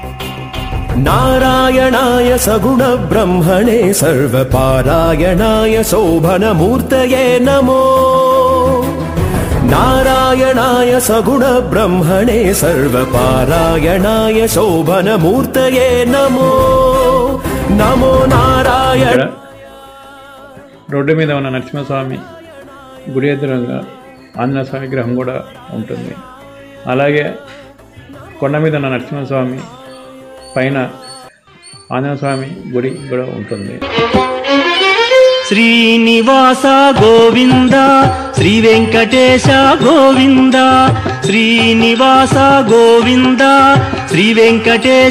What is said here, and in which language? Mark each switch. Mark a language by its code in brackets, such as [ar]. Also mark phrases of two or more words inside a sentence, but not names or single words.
[sa] नारायणाय सगुणब्रह्मणे सर्वपारायणाय शोभनमूर्तये नमो नारायणाय सगुणब्रह्मणे सर्वपारायणाय शोभनमूर्तये नमो नमो नारायण. [te] రోడ్డు మీద ఉన్న నరసింహస్వామి గుడి ఎదురుగా ఆంజనేయ స్వామి విగ్రహం కూడా ఉంటుంది. అలాగే కొండ మీద ఉన్న నరసింహస్వామి పైన ఆంజనేయ స్వామి గుడి కూడా ఉంటుంది. [sa] శ్రీనివాస గోవింద శ్రీ వెంకటేశ గోవింద శ్రీనివాస గోవింద శ్రీ వెంకటేశ